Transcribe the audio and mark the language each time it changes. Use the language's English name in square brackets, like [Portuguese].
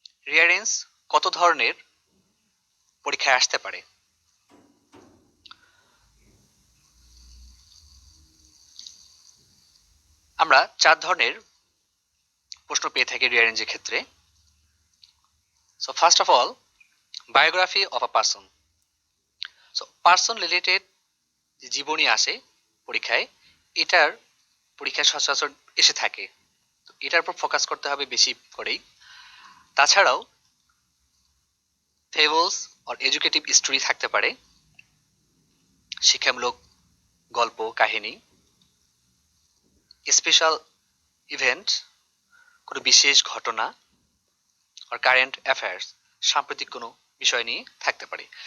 [Bangla] Rearrange কত ধরনের পরীক্ষায় আসতে পারে? আমরা 4 ধরনের প্রশ্ন পেয়ে থাকি rearrange এর ক্ষেত্রে। [English] So first of all, biography of a person. So person related [Bangla] যে জীবনী আসে পরীক্ষায়, এটার পরীক্ষায় সচরাচর এসে থাকে। তো এটার উপর ফোকাস করতে হবে বেশি করেই। তাছাড়াও [English] fables or educative story [Bangla] থাকতে পারে, শিক্ষামূলক গল্প কাহিনী, স্পেশাল ইভেন্ট, কোনো বিশেষ ঘটনা, আর কারেন্ট অ্যাফেয়ার্স, সাম্প্রতিক কোনো বিষয় নিয়ে থাকতে পারে।